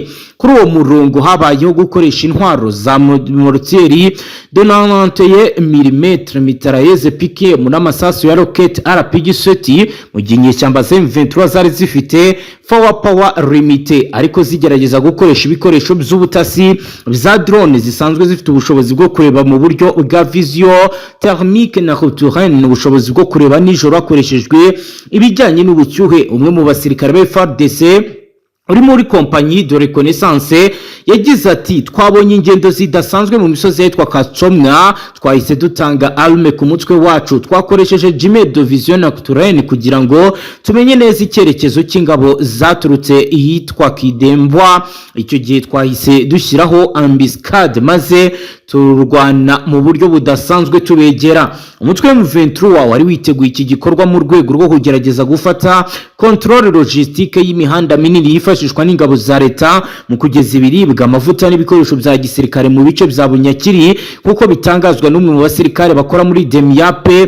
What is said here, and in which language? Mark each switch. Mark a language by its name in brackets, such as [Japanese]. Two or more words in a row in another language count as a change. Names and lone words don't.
[Kinyarwanda] Kuri uwo murongo habayeho gukoresha intwaro za mortieri [French] de 91 mm mitrailleuse piqué [Kinyarwanda] n'amasasu ya rocket RPG-70 mu gihe inyeshyamba za M23 zari zifite [French] power limité [Kinyarwanda] ariko zigerageza gukoresha ibikoresho by'ubutasi za drone zisanzwe zifite ubushobozi bwo kureba mu buryo bwa [French] vision thermique [Kinyarwanda] na nocturne, ubushobozi bwo kureba nijoro hakoreshejwe ibijyanye n'ubucyuhe. Umwe mu basirikare ba FARDC uri muri [French] compagnie de reconnaissance [Kinyarwanda] yagize ati twabonye ingendo zidasanzwe mu misozi yitwa Katsomwa, twahise dutanga arme ku mutwe wacu, twakoresheje [French] jime de vision nocturne [Kinyarwanda] kugira ngo tumenye neza icyerekezo cy'ingabo zaturutse ihitwa Kidembwa. Icyo gihe twahise dushyiraho ambuscade maze turwana mu buryo budasanzwe tubegera. Umutwe wa M23 wari witeguye iki gikorwa mu rwego rwo kugerageza gufata [French] control logistique [Kinyarwanda] y'imihanda minini yifashishwa n'ingabo za leta mu kugeza ibiribwa, amavuta n'ibikoresho bya gisirikare mu bice bya Bunyakiri kuko bitangazwa n'umwe mu basirikare bakora muri Demiape.